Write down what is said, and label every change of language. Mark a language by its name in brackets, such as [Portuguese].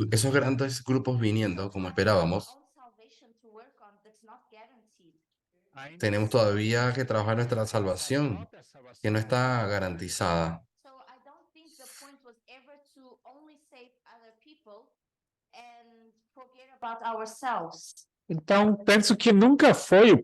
[Spanish] esos grandes grupos viniendo como esperábamos, [English] own salvation to work on that's not guaranteed. [Portuguese] ainda [Spanish] tenemos todavía que trabajar nuestra salvación, que no está garantizada. [English] So I don't think the point was ever to only save other people and forget about ourselves. [Portuguese] Então, penso que nunca foi o